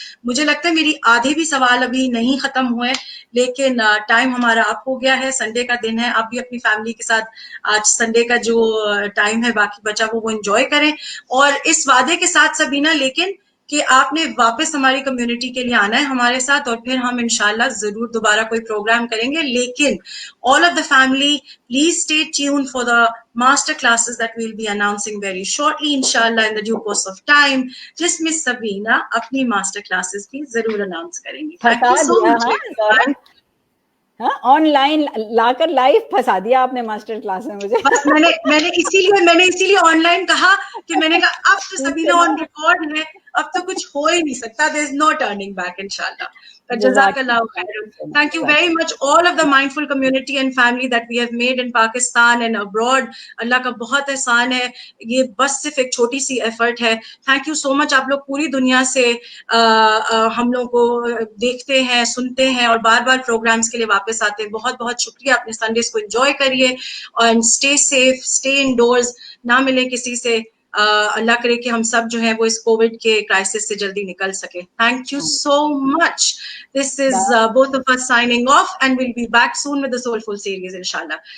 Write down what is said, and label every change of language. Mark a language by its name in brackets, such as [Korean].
[Urdu] مجھے لگتا ہے میری آدھے بھی سوال ابھی نہیں ختم ہوئے, لیکن ٹائم ہمارا اپ ہو گیا ہے. سنڈے کا دن ہے, آپ بھی اپنی فیملی کے ساتھ آج سنڈے کا جو ٹائم ہے باقی بچا وہ انجوائے کریں. اور اس وعدے کے ساتھ سبینہ لیکن کہ آپ نے واپس ہماری کمیونٹی کے لیے آنا ہے ہمارے ساتھ, اور پھر ہم انشاءاللہ ضرور دوبارہ کوئی پروگرام کریں گے. [English] لیکن all of the family, please stay tuned for the master classes that we'll be announcing very shortly, inshallah, in the due course of time, [Urdu] جس میں سبینہ اپنی ماسٹر کلاسز بھی ضرور اناؤنس کریں گی. [English] Thank you so much. [Urdu] ہاں on line لا کر live پھنسا دیا آپ نے ماسٹر کلاس میں مجھے. میں نے اسی لیے آن لائن کہا کہ میں نے کہا اب تو سبینہ آن ریکارڈ ہے, اب تو کچھ ہو ہی نہیں سکتا. [English] there is no turning back انشاءاللہ. [Urdu] جزاک اللہ خیر. [English] Thank you very much all of the mindful community and family that we have made in Pakistan and abroad. [Urdu] اللہ کا بہت احسان ہے, یہ بس صرف ایک چھوٹی سی ایفرٹ ہے. [English] Thank you so much. [Urdu] آپ لوگ پوری دنیا سے ہم لوگ کو دیکھتے ہیں, سنتے ہیں اور بار بار پروگرامز کے لیے واپس آتے ہیں. بہت بہت شکریہ. اپنے سنڈیز کو انجوائے کریے اور [English] stay safe, stay indoors, [Urdu] نہ ملے کسی سے. اللہ کرے کہ ہم سب جو ہیں وہ اس کووڈ کے کرائسس سے جلدی نکل سکے. [English] Thank you so much. This is both of us signing off and we'll be back soon with the Soulful series inshallah.